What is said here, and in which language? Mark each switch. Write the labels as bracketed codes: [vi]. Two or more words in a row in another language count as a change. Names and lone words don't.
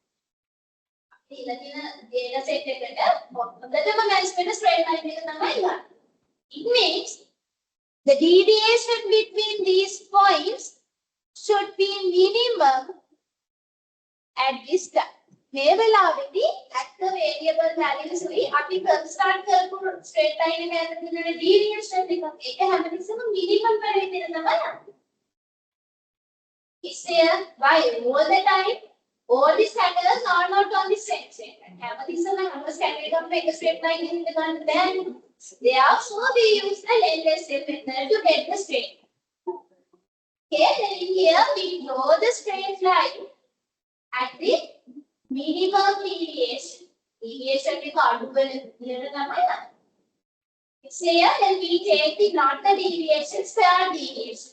[en] Data set straight line. It means the deviation between these points should be minimum at this time. [si] මේ වෙලාවේදී [en] at the variable values we [si] අපි construct කරපු [en] straight line [si] එක ඇතුළේ තියෙන deviation එක හැමතිස්සෙම minimum වල විතර තමයි යන්නේ. [en] Is there why all the time all the scatters are not on the same straight line. [si] හැමතිස්සෙම හැම scatter එකක්ම එක [en] straight line [si] එකකින් ගන්න බෑනේ. [en] Therefore we use the LSM method to get the straight line. Okay, then in here we draw the straight line at the minimum deviation. Deviation we can't do it. It's here, then we take the not the deviation, square deviation.